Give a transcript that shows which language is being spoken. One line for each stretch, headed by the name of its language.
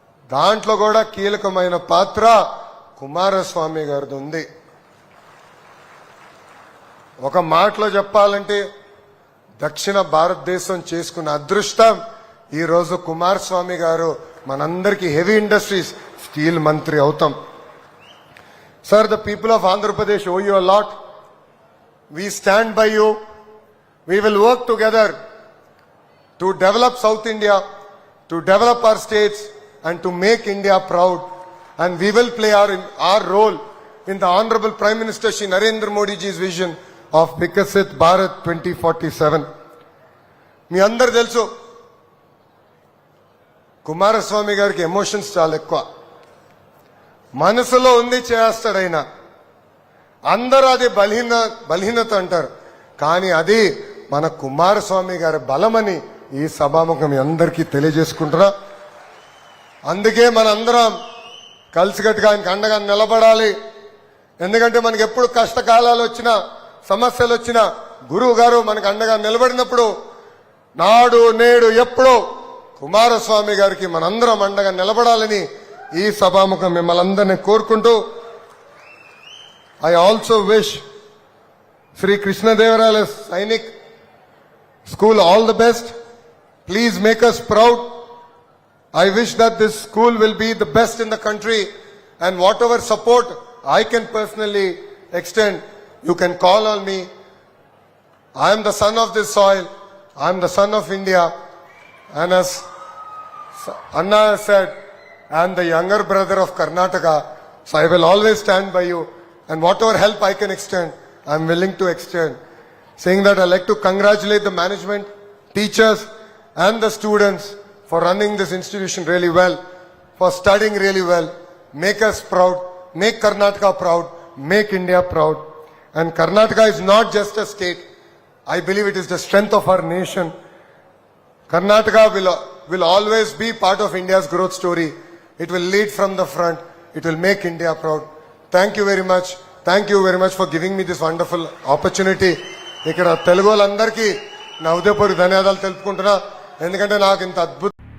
Telugu: దాంట్లో కూడా కీలకమైన పాత్ర కుమారస్వామి గారిది ఉంది. ఒక మాటలో చెప్పాలంటే దక్షిణ భారతదేశం చేసుకున్న అదృష్టం ఈ రోజు కుమారస్వామి గారు మనందరికీ హెవీ ఇండస్ట్రీస్ స్టీల్ మంత్రి అవుతాం.
English: Sir, the people of Andhra Pradesh owe you a lot. We stand by you. We will work together to develop South India, to develop our states and to make India proud. And we will play our role in the Honorable Prime Minister Shri Narendra Modi ji's vision of Vikasit Bharat 2047.
Telugu: మీ అందరు తెలుసు కుమారస్వామి గారికి emotions చాలా ఎక్కువ. మనసులో ఉంది చేస్తాడైనా. అందరూ అది బలహీనత అంటారు, కానీ అది మన కుమారస్వామి గారి బలమని ఈ సభాముఖం మీ అందరికీ తెలియజేసుకుంటున్నా. అందుకే మనందరం కలిసికట్టుగా ఆయనకు అండగా నిలబడాలి. ఎందుకంటే మనకి ఎప్పుడు కష్టకాలాలు వచ్చినా సమస్యలు వచ్చినా గురువు గారు మనకు అండగా నిలబడినప్పుడు నాడు నేడు ఎప్పుడో కుమారస్వామి గారికి మనందరం అండగా నిలబడాలని ఈ సభాముఖం మిమ్మల్ని అందరినీ కోరుకుంటూ,
English: I also wish Shri కృష్ణదేవరాయల Sainik school all the best. Please make us proud. I wish that this school will be the best in the country, and whatever support I can personally extend, you can call on me. I am the son of this soil. I am the son of India, and as Anna said, I am the younger brother of Karnataka, so I will always stand by you, and whatever help I can extend, I am willing to extend. Saying that, I like to congratulate the management, teachers and the students for running this institution really well, for studying really well. Make us proud, make Karnataka proud, make India proud. And Karnataka is not just a state. I believe it is the strength of our nation. Karnataka will always be part of India's growth story. It will lead from the front. It will make India proud. Thank you very much. Thank you very much for giving me this wonderful opportunity.
Telugu: ఇక్కడ తెలుగు వాళ్ళందరికీ నా హృదయపూర్వక ధన్యవాదాలు తెలుపుకుంటున్నా. ఎందుకంటే నాకు ఇంత అద్భుత